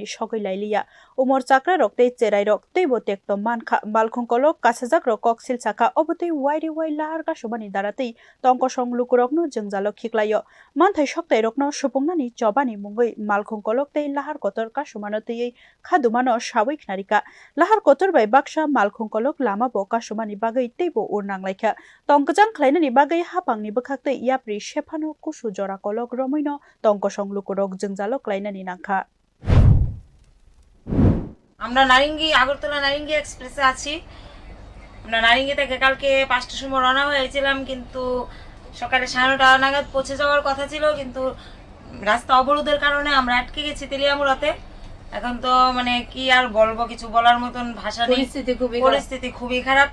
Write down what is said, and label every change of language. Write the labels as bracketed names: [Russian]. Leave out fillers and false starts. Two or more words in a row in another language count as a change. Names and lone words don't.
[Kok Borok] sogoi lailiya umor chakra rokte cherai rok teibo tekto mankha malkhung kolok kasajak rok koksil chaka obotei wairi wai lahar kasumani darate tongko songlukurokno jengjalo khiklayo manthai soktai rokno supungnani chobani mungoi malkhung kolok tei lahar kotor kasumano tei khadumano sabuik narika lahar kotor bai baksa malkhung kolok lama bo kasumani bagai teibo urnanglaikha tongkjang khlainani bagai hapangni bwkhakte yapri sephano kusu jora kolok romoino tongko songlukurok jengjalo klainani nangkha [Bangla] আমরা নারিঙ্গি আগরতলা নারিঙ্গি এক্সপ্রেসে আছি আমরা নারিঙ্গি থেকে কালকে 5টার সময় রওনা হয়েছিলাম কিন্তু সকালে 9:30 নাগাদ পৌঁছে যাওয়ার কথা ছিল কিন্তু রাস্তা অবরোধের কারণে আমরা আটকে গেছি তেলিয়ামুড়াতে এখন তো মানে কি আর বলবো কিছু বলার মতন ভাষা নেই পরিস্থিতি খুবই খারাপ